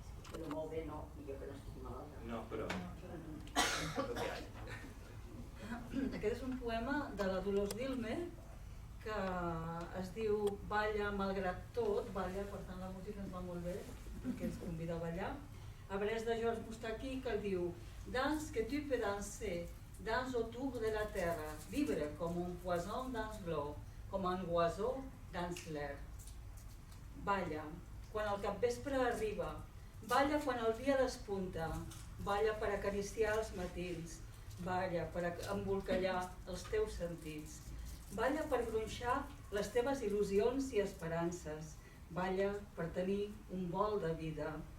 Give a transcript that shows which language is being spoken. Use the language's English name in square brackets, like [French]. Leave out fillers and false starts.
[Catalan] Però molt bé, no, jo que no estic malalta. No, però... [Spanish] lo que hay. [Catalan] Aquest és un poema de la Dolors Dilme que es diu Balla malgrat tot, balla, per tant la música ens va molt bé, perquè ens convida a ballar. A vers de Georges Moustaki que diu: [French] Danse que tu peux danser, danse autour de la terre, libre comme un poisson dans l'eau, com un oiseau dans l'air. [Catalan] Balla quan el capvespre arriba, balla quan el dia despunta, balla per acariciar els matins, balla per embolcallar els teus sentits, balla per gronxar les teves il·lusions i esperances, balla per tenir un vol de vida,